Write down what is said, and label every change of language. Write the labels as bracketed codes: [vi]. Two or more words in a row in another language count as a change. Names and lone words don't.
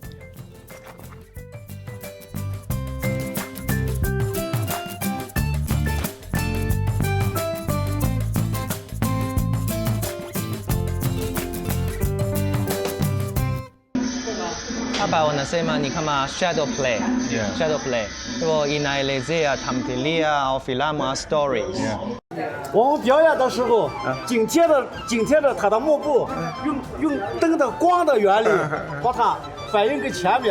[sw] Hapa wanasema ni kama [en] shadow play. Shadow play. [sw] Hivyo inaelezea tamthilia au filamu au stories. [zh] 我们表演的时候，紧贴着它的幕布，用灯的光的原理把它反映给前面。